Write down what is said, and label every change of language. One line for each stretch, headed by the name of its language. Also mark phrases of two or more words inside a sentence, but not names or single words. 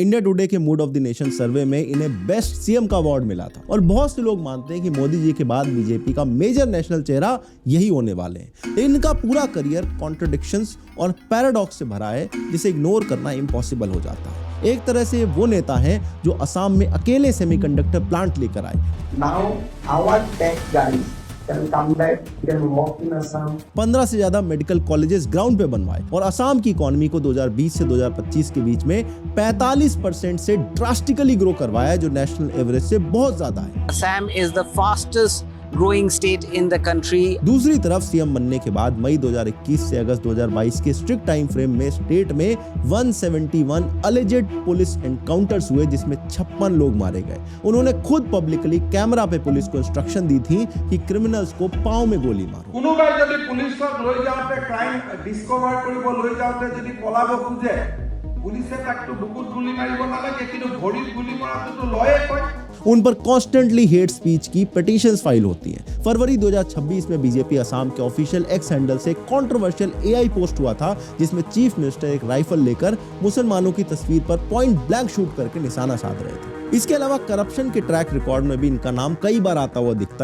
Hindi: इंडिया टुडे के मूड ऑफ द नेशन सर्वे में इन्हें
English: best CM
Hindi: का अवार्ड मिला था और बहुत से लोग मानते हैं कि मोदी जी के बाद बीजेपी का
English: major national
Hindi: चेहरा यही होने वाले हैं। इनका पूरा करियर कॉन्ट्रडिक्शंस और पैराडॉक्स से भरा है जिसे इग्नोर करना इम्पॉसिबल हो जाता है। एक तरह से वो नेता हैं जो असम में अकेले
English: semiconductor plant
Hindi: लेकर आए।
English: Now our tech guys can come back, can work in Assam.
Hindi: 15 से ज्यादा
English: medical colleges ground
Hindi: पे बनवाए और असम की इकोनॉमी को 2020 से 2025 के बीच में 45% से
English: drastically grow
Hindi: करवाया जो
English: national average
Hindi: से बहुत ज्यादा है।
English: Assam is the fastest growing state in the country.
Hindi: दूसरी तरफ सीएम बनने के बाद मई 2021 से अगस्त 2022 के
English: strict time frame
Hindi: में स्टेट में 171
English: alleged police encounters
Hindi: हुए जिसमें 56 लोग मारे गए। उन्होंने खुद
English: publicly camera
Hindi: पे पुलिस को इंस्ट्रक्शन दी थी कि क्रिमिनल्स को पांव में गोली मारो।
Assamese: কোনোবাই যদি পুলিশক লৈ যাওঁতে
English: crime discover
Assamese: কৰিব লৈ যাওঁতে যদি পলাব খোজে পুলিশে তাকটো বুকুত গুলি মাৰিব নালাগে কিন্তু ভৰিত গুলি মৰাটো লয়ে কয়।
Hindi: उन पर
English: constantly hate speech
Hindi: की
English: petitions file
Hindi: होती हैं। फरवरी 2026 में बीजेपी असम के
English: official X handle
Hindi: से
English: controversial AI post
Hindi: हुआ था जिसमें
English: chief minister
Hindi: एक राइफल लेकर मुसलमानों की तस्वीर पर
English: point blank shoot
Hindi: करके निशाना साध रहे थे। इसके अलावा करप्शन के
English: track record
Hindi: में भी इनका नाम कई बार आता हुआ दिखता है।